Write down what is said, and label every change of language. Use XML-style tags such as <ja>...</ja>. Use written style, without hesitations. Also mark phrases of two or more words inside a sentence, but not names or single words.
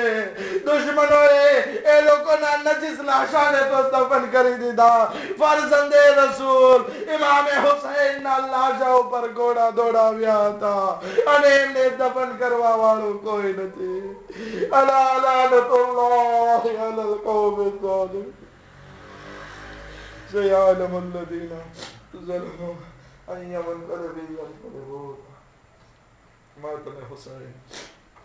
<gu>દુશ્મનોએ એ લોકોના નજીસ લાશાને તો દફન કરી દીધા. ફરઝંદે રસૂલ ઇમામે હુસૈનના લાશા ઉપર ઘોડા દોડાવ્યા હતા અને એમને દફન કરવા વાળું કોઈ નથી.</gu> <ar>ألا لعنة الله على القوم الظالمين. سيعلم الذين ظلموا أي منقلب ينقلبون. مات حسين.</ar>